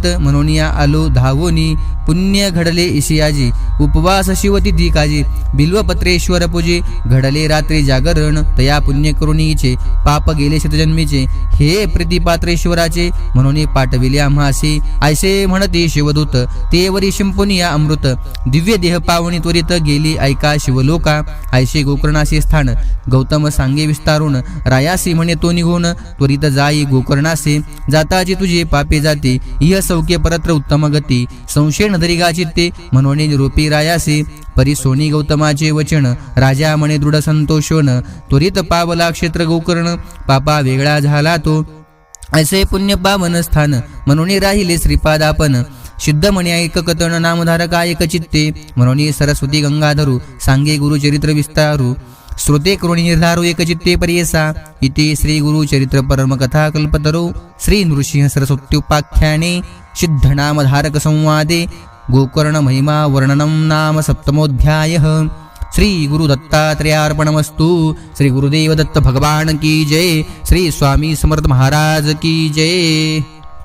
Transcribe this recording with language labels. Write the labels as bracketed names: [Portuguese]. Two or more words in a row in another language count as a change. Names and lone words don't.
[Marathi] म्हणून या आलो धावोनी, पुण्य घडले इशियाजी, उपवास शिवतिथी काजी, बिल्वपत्रेश्वर पूजे, घडले रात्री जागरण, तया पुण्य करुणीचे, पाप गेले शतजन्मीचे, हे प्रतिपात्रेश्वराचे, म्हणून पाठविले आम्हासी, ऐसे म्हणते शिवदूत, तेवरी शिंपुनिया अमृत, दिव्य देह पावणी त्वरित, गेली ऐका शिवलोका, ऐसे गोकर्णाशी स्थान, गौतम सांगे विस्तारून, रायासी म्हणे तो निघून, त्वरित जाई गोकर्णासे, जाताची तुझे पापे जाते, इह सौख्य परत्र उत्तम गती, संशय नदरिगा चित्ते, म्हणून निरूपी रायासी, परी सोनी गौतमाचे वचन, राजा म्हणे दृढ संतोषोन, त्वरित पावला क्षेत्र गोकर्ण, पापा वेगळा झाला तो, ऐसे पुण्य पावन स्थान, म्हणून राहिले श्रीपाद आपण, सिद्ध म्हणे ऐक कथन, नामधारका एक चित्ते, म्हणून सरस्वती गंगाधरू, सांगे गुरुचरित्र विस्तारू, श्रोते करुणी निर्धारो एक चित्ते परियसा, [Sanskrit] इति श्री गुरुचरित्र परम कथा कल्पतरो, श्री नृसिंह सरस्वत्युपाख्याने, सिद्धनामधारक संवादे, गोकर्ण महिमा वर्णनम नाम सप्तमोऽध्यायः। श्री गुरु दत्तात्रेयार्पणमस्तु. [Hindi] श्री गुरुदेव दत्त भगवान की जय. श्री स्वामी समर्थ महाराज की जय.